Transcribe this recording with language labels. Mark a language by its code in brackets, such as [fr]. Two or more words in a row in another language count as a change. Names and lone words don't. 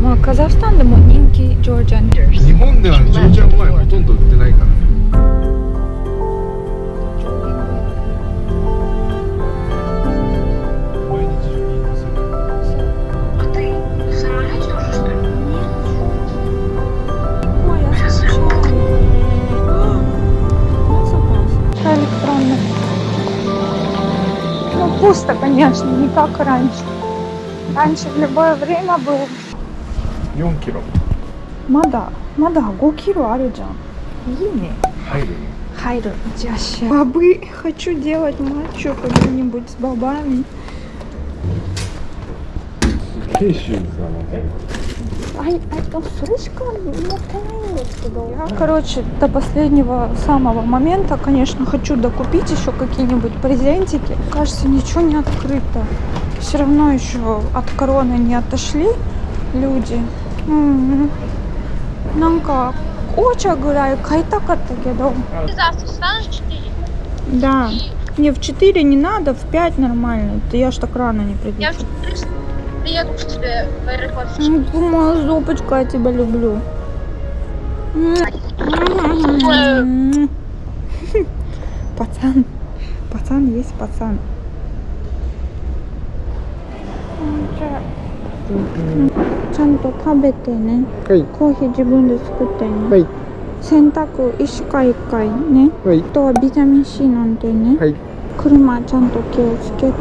[ja] カザフスタンでも人気ジョージアン。日本ではジョージアンワインほとんど売ってないからね。毎日ジョギングする。 [ru] Электронный. Ну, пусто, конечно, не как раньше. Раньше в любое время было. [ja] 4 キロまだ5キロあるじゃん。いいね。入る。入る。じゃあ ща. [ru] Бабы, хочу делать матчу какую-нибудь с бабами. [ja] ケイシューズだね。それしか持ってないんですけど. [ru] Короче, до последнего самого момента, конечно, хочу докупить еще какие-нибудь презентики. Кажется, ничего не открыто. Все равно еще от короны не отошли люди. [ja] なんかお茶ぐらい買いたかったけど. [ru] Завтра встанешь в 4? Да. Не, в 4 не надо, в 5 нормально. Ты я ж так рано не приду. Я в 4 приеду к тебе в аэропорт. Думала, зубочка, я тебя люблю. Пацан есть пацан. [ja] ちゃんと食べてね。はい。コーヒー自分で作ってね。はい。洗濯1回1回ね。はい。あとはビタミン C なんてね。はい。車ちゃんと気をつけて。